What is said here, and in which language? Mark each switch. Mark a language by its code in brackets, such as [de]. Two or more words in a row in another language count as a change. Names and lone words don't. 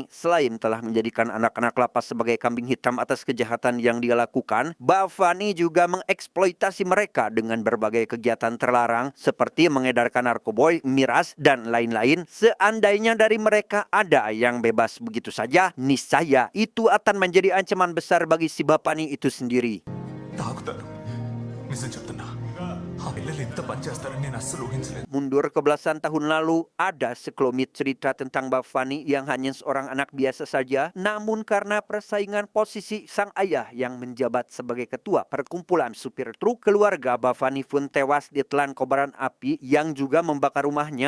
[id] Selain telah menjadikan anak-anak lapas sebagai kambing hitam atas kejahatan yang dia lakukan, Bafani juga mengeksploitasi mereka dengan berbagai kegiatan terlarang seperti mengedarkan narkoboy, miras, dan lain-lain. Seandainya dari mereka ada yang bebas begitu saja, niscaya itu akan menjadi ancaman besar bagi si Bafani itu sendiri. [te] తాగుతారు నిజం చెప్తున్నా ఆ పిల్లలు ఇంత పని చేస్తారని నేను అస్సలు ఊహించలేదు. [id] Mundur ke belasan tahun lalu, ada sekelumit cerita tentang Bafani yang hanya seorang anak biasa saja, namun karena persaingan posisi sang ayah yang menjabat sebagai ketua perkumpulan supir truk, keluarga Bafani pun tewas ditelan kobaran api yang juga membakar rumahnya.